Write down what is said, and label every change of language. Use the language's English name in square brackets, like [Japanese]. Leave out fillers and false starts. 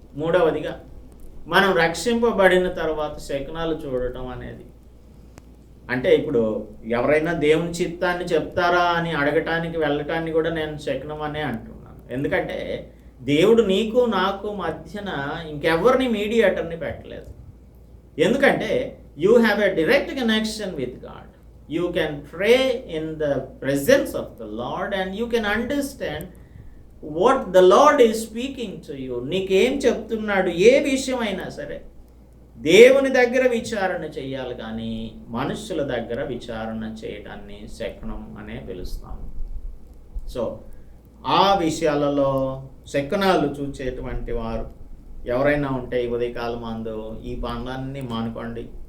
[Telugu] మూడవదిగా, మనం రక్షింపబడిన తర్వాత శకునాలు చూడటం అనేది, అంటే ఇప్పుడు ఎవరైనా దేవుని చిత్తాన్ని చెప్తారా అని అడగటానికి వెళ్ళటాన్ని కూడా నేను శకునం అనే అంటున్నాను. ఎందుకంటే దేవుడు నీకు నాకు మధ్యన ఇంకెవరిని మీడియేటర్ని పెట్టలేదు. ఎందుకంటే [English] You have a direct connection with God. You can pray in the presence of the Lord and you can understand what the Lord is speaking to you. [Telugu] నీకేం చెప్తున్నాడు, ఏ విషయమైనా సరే దేవుని దగ్గర విచారణ చేయాలి, కానీ మనుషుల దగ్గర విచారణ చేయడాన్ని శకునం అనే పిలుస్తాము. సో ఆ విషయాలలో శకునాలు చూచేటువంటి వారు ఎవరైనా ఉంటే ఈ ఉదయకాలం అందు ఈ పనులన్నీ మానుకోండి.